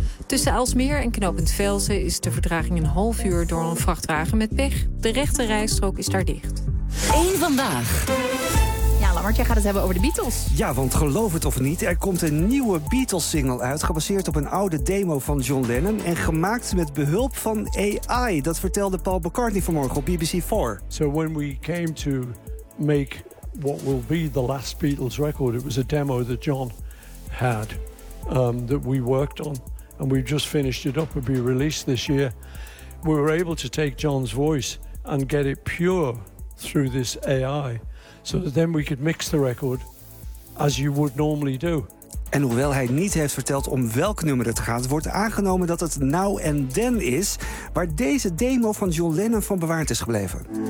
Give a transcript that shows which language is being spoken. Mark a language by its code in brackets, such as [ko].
[nl] Tussen Aalsmeer en knooppunt Velsen is de vertraging een half uur door een vrachtwagen met pech. De rechte rijstrook is daar dicht. Eén vandaag. Want jij gaat het hebben over de Beatles. Ja, want geloof het of niet, er komt een nieuwe Beatles-single uit, gebaseerd op een oude demo van John Lennon en gemaakt met behulp van AI. Dat vertelde Paul McCartney vanmorgen op BBC4. [en] So when we came to make what will be the last Beatles record, it was a demo that John had that we worked on and we just finished it up. It'll be released this year. We were able to take John's voice and get it pure through this AI. so that then we could mix the record as you would normally do. [nl] En hoewel hij niet heeft verteld om welk nummer het gaat, wordt aangenomen dat het Now and Then is, waar deze demo van John Lennon van bewaard is gebleven.